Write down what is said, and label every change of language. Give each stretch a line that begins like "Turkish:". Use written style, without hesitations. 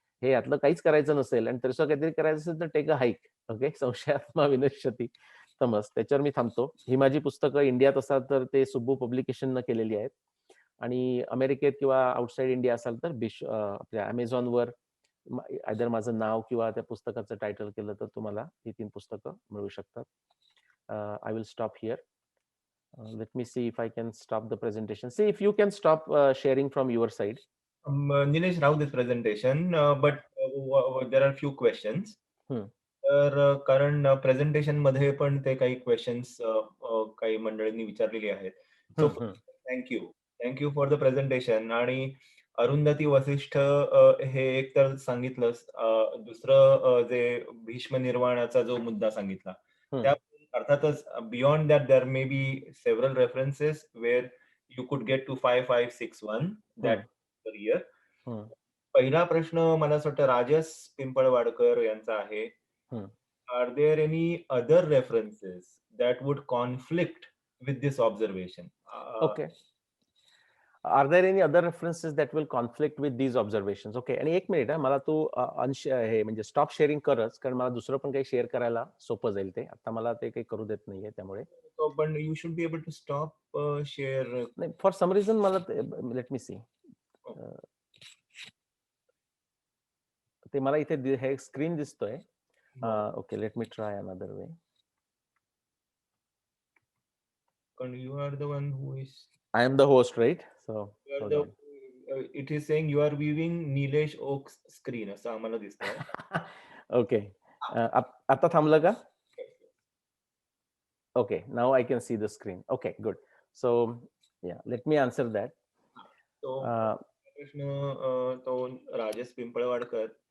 Marathi: हे यातलं काहीच करायचं नसेल आणि तरी सुद्धा काहीतरी करायचं असेल तर
English: Take a hike.
Marathi: ओके, संशयात्मा विनश्यती तमस. त्याच्यावर मी थांबतो. ही माझी पुस्तकं इंडियात असाल तर ते सुब्बू पब्लिकेशननं केलेली आहेत आणि अमेरिकेत किंवा आउटसाइड इंडिया असाल तर आपल्या अमेझॉनवर आयदर माझं नाव किंवा त्या पुस्तकाचं टायटल केलं तर तुम्हाला ही 3 पुस्तकं मिळू शकतात.
English: I will stop here. Let me see if I can stop the presentation. See if you can stop sharing from your side. Nilesh, now this presentation, but there are few questions. Hmm.
Marathi: तर कारण presentation मध्ये पण ते काही questions काही मंडळींनी विचारलेली आहेत. So thank you for the presentation. आणि अरुंधती वसिष्ठ हे एक तर सांगितलंच, दुसरं जे भीष्म निर्वाणाचा जो मुद्दा सांगितला त्या अर्थातच
English: Beyond that there may be several references where you could get to 5561 that year.
Marathi: पहिला प्रश्न मला असं वाटतं राजस पिंपळवाडकर यांचा आहे.
English: Are there any other references that would conflict with this observation? Okay. Are there any other references that will conflict with these observations? Okay.
Marathi: आणि एक minute मला तू हे म्हणजे स्टॉप शेअरिंग करच, कारण मला दुसरं पण काही शेअर करायला सोपं जाईल. ते आता मला ते काही करू देत नाहीये त्यामुळे.
English: पण you should be able to stop share. नाही, for some reason मला let me see.
Marathi: ते मला इथे हे स्क्रीन दिसतोय.
English: Okay, let me try another way. You are the one who is. I am the host, right? So it is saying you are viewing Nilesh Oak's screen
Marathi: असं आम्हाला दिसतंय. Okay, आता थांबलं का?
English: Okay, now I can see the screen. Okay, good. So yeah, let me answer that.
Marathi: तो प्रश्न तो राजेश पिंपळवाडकर.